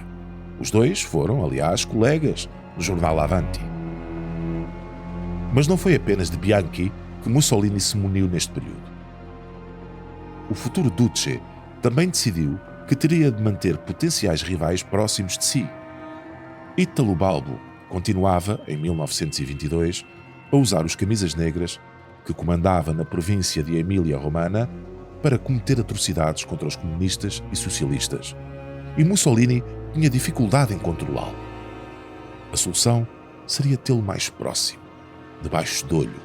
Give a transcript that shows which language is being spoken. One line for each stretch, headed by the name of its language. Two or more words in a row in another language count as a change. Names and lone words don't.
Portuguese: Os dois foram, aliás, colegas no jornal Avanti. Mas não foi apenas de Bianchi que Mussolini se muniu neste período. O futuro Duce também decidiu que teria de manter potenciais rivais próximos de si. Italo Balbo continuava, em 1922, a usar os camisas negras, que comandava na província de Emília-Romana, para cometer atrocidades contra os comunistas e socialistas, e Mussolini tinha dificuldade em controlá-lo. A solução seria tê-lo mais próximo, debaixo de olho.